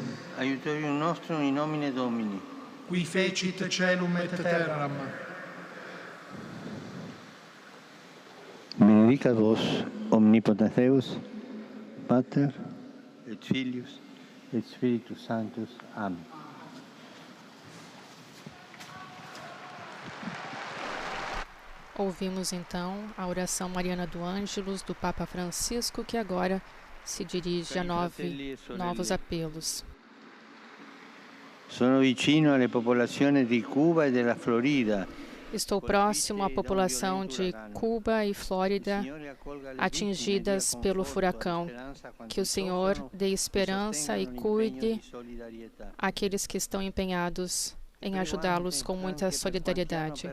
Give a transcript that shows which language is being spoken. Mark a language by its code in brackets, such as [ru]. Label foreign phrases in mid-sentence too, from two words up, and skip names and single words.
[la] Aiutorium nostrum in nomine Domini. Qui fecit caelum et terram. Benedicat vos, omnipotens Deus, Pater, et Filius, et Spiritus Sanctus. Amen. [pt] Ouvimos então a oração mariana do Ângelus do Papa Francisco, que agora se dirige a novos apelos. [it] Sono vicino alle popolazioni di Cuba e della Florida. [pt] Estou próximo à população de Cuba e Flórida atingidas pelo furacão. Que o Senhor dê esperança e cuide aqueles que estão empenhados em ajudá-los com muita solidariedade.